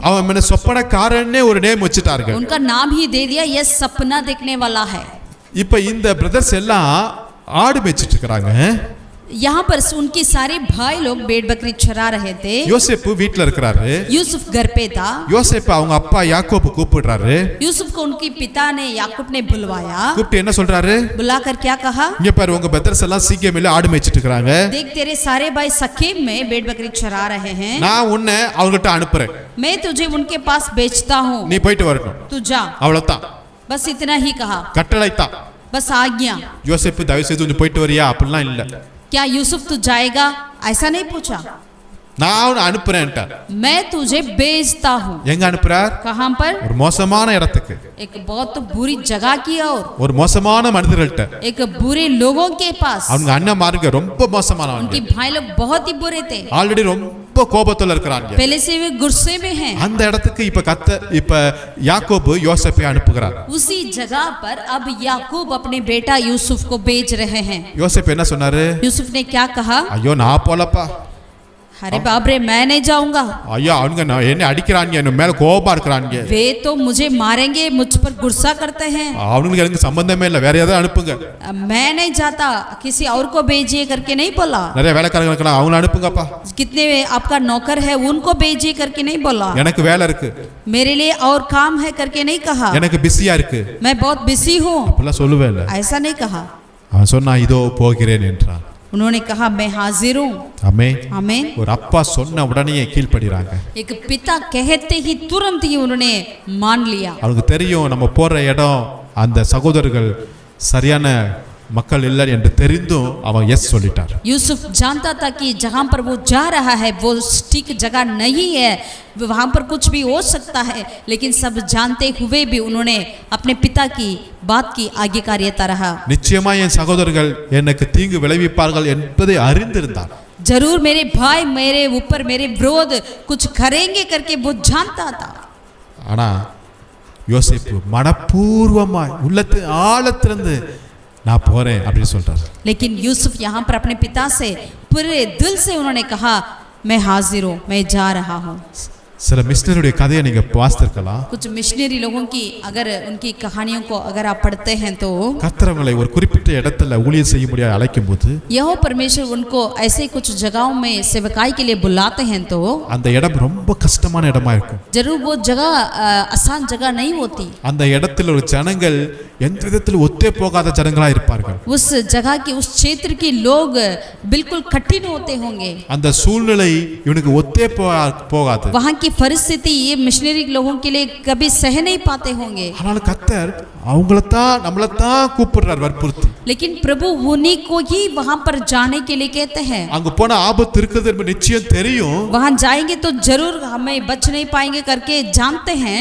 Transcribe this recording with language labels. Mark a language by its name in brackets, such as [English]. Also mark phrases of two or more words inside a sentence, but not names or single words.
[Tamil] அவன் மேல சொப்பனக்காரன்னே ஒரு நேம் வச்சிட்டார்கள். [Hindi] उनका नाम ही दे दिया, ये सपना देखने वाला है। [Tamil] இப்ப இந்த பிரதர்ஸ் எல்லாம் ஆடு மேய்ச்சிட்டு இருக்காங்க. [Hindi] यहाँ पर उनके सारे भाई लोग भेड़ बकरी चरा रहे थे। [Tamil] யோசேப்பு வீட்ல இருக்காரு. [Hindi] यूसुफ घर पे था। [Tamil] யோசேப்பு அவங்க அப்பா யாக்கோபு கூப்பிடுறாரு. [Hindi] यूसुफ को उनके पिता ने याकूब ने बुलवाया। [Tamil] கூப்பிட்டு என்ன சொல்றாரு? [Hindi] बुलाकर क्या कहा? [Tamil] இங்க பாரு, உங்க பிரதர்ஸ் எல்லாம் சீக்கியமில ஆடு மேய்ச்சிட்டு இருக்காங்க. [Hindi] देख, तेरे सारे भाई सकीम में भेड़ बकरी चरा रहे हैं। [Tamil] நான் உன்னை அவங்ககிட்ட அனுப்புறேன். [Hindi] मैं तुझे उनके पास भेजता हूँ, [Tamil] நீ போயிட்டு வரணும். [Hindi] तू जा। [Tamil] அவ்வளவுதான். [Hindi] बस इतना ही कहा, [Tamil] கட்டளைத்தான். [Hindi] बस आज्ञा। [Tamil] யோசேப்பு தயவு செய்து கொஞ்சம் போயிட்டு வரியா அப்படிலாம் இல்ல. [Hindi] क्या यूसुफ तू जाएगा ऐसा नहीं पूछा, [Tamil] நான் அவனை அனுப்புறேன்ட்டார். [Hindi] मैं तुझे भेजता हूँ। [Tamil] எங்க அனுப்புறார்? [Hindi] कहाँ पर? [Tamil] ஒரு மோசமான இடத்துக்கு, [Hindi] एक बहुत बुरी जगह की ओर, [Tamil] ஒரு மோசமான மனிதர்கள்ட்ட. [Hindi] एक बुरे लोगों के पास। [Tamil] அவங்க அண்ணன்மாருங்க ரொம்ப மோசமானவங்க. [Hindi] उनके भाई लोग बहुत ही बुरे थे, [Tamil] ஆல்ரெடி ரொம்ப கோபத்துல இருக்காங்க. [Hindi] पहले से वे गुस्से में हैं। [Tamil] அந்த இடத்துக்கு இப்ப யாக்கோபு யோசேப்பை அனுப்புகிறார். [Hindi] उसी जगह पर अब याकूब अपने बेटा यूसुफ को भेज रहे हैं। [Tamil] யோசேப்பு என்ன சொன்னாரு? [Hindi] यूसुफ ने क्या कहा? [Tamil] ஐயோ நான் போலப்பா, [Hindi] अरे बाप रे, मैं नहीं जाऊंगा। [Tamil] ஐயா அவங்க என்ன அடிக்கிறாங்க, என்ன மேல கோபமா இருக்கிறாங்க, [Hindi] वे तो मुझे मारेंगे, मुझ पर गुस्सा करते हैं। [Tamil] அவங்களுக்கு எனக்கு சம்பந்தமே இல்லை, வேற ஏதாவது அனுப்புங்க, [Hindi] मैं नहीं जाता, किसी और को भेजिए करके नहीं बोला। [Tamil] நிறைய வேலைக்காரங்க இருக்கலாம், அவங்கள அனுப்புங்கப்பா, [Hindi] कितने आपका नौकर है उनको भेजिए करके नहीं बोला। [Tamil] எனக்கு வேலை இருக்கு, [Hindi] मेरे लिए और काम है करके नहीं कहा। [Tamil] எனக்கு பிஸியா இருக்கு, [Hindi] मैं बहुत बिजी हूँ, [Tamil] அப்படிலாம் சொல்லவே இல்லை। [Hindi] ऐसा नहीं कहा। [Tamil] அவன் சொன்னா இதோ போகிறேன் என்றான்। [Hindi] उन्होंने कहा मैं हाजिर हूँ। [Tamil] ஆமென்। [Hindi] आमीन। [Tamil] ஒரு அப்பா சொன்ன உடனே கீழ்ப்படிறாங்க। [Hindi] एक पिता कहते ही तुरंत ही उन्होंने मान लिया। [Tamil] அவங்களுக்கு தெரியும் நம்ம போற இடம் அந்த சகோதரர்கள் சரியான மக்கள் இல்லை என்று தெரிந்தும் அவன் எஸ் சொல்லிட்டார்। [Hindi] यूसुफ जानता था कि जहाँ पर वो जा रहा है वो ठीक जगह नहीं है, वहाँ पर कुछ भी हो सकता है, लेकिन सब जानते हुए भी उन्होंने अपने पिता की बात की आज्ञाकारिता रहा। [Tamil] நிச்சயமா என் சகோதரர்கள் எனக்கு தீங்கு விளைவிப்பார்கள் என்பதை அறிந்திருந்தார்। [Hindi] जरूर मेरे भाई मेरे ऊपर मेरे विरोध कुछ करेंगे करके वो जानता था। [Tamil] ஆனா யோசேப்பு மனப்பூர்வமாய் உள்ளத்து ஆழத்திலிருந்து நான் போறேன் அப்படின்னு சொல்றாரு। [Hindi] लेकिन यूसुफ यहाँ पर अपने पिता से पूरे दिल से उन्होंने कहा मैं हाजिर हूँ, मैं जा रहा हूँ। [Tamil] சில மிஷனரியுடைய கதையை நீங்க வாசித்திருக்கலாம்। [Hindi] कुछ मिशनरी लोगों की अगर उनकी कहानियों को अगर आप पढ़ते हैं तो [Tamil] கர்த்தர் அவங்களை ஒரு குறிப்பிட்ட இடத்துல ஊழியம் செய்ய முடியாது அழைக்கும் போது [Hindi] यहोवा परमेश्वर उनको ऐसे कुछ जगहों में सेवकाई के लिए बुलाते हैं तो [Tamil] அந்த இடம் ரொம்ப கஷ்டமான இடமா இருக்கும்। [Hindi] जरूर वो जगह आसान जगह नहीं होती। [Tamil] அந்த இடத்துல ஒரு ஜனங்கள் எந்த விதத்தில் ஒத்தே போகாத ஜனங்களா இருப்பார்கள்। [Hindi] उस जगह की उस क्षेत्र के लोग बिल्कुल कठिन होते होंगे। [Tamil] அந்த சூழ்நிலை இவனுக்கு ஒத்தே போகாது। [Hindi] वहाँ की परिस्थिति ये मिशनरी लोगों के लिए कभी सह नहीं पाते होंगे। [Tamil] ஆனால் கர்த்தர் அவங்களத்தான் நம்மளத்தான் கூப்பிடுறார் வற்புறுத்தி। [Hindi] लेकिन प्रभु उन्हीं को ही वहाँ पर जाने के लिए कहते हैं। [Tamil] அங்க போன ஆபத்து இருக்குது என்று நிச்சயம் தெரியும்। [Hindi] वहाँ जाएंगे तो जरूर हमें बच नहीं पाएंगे करके जानते हैं।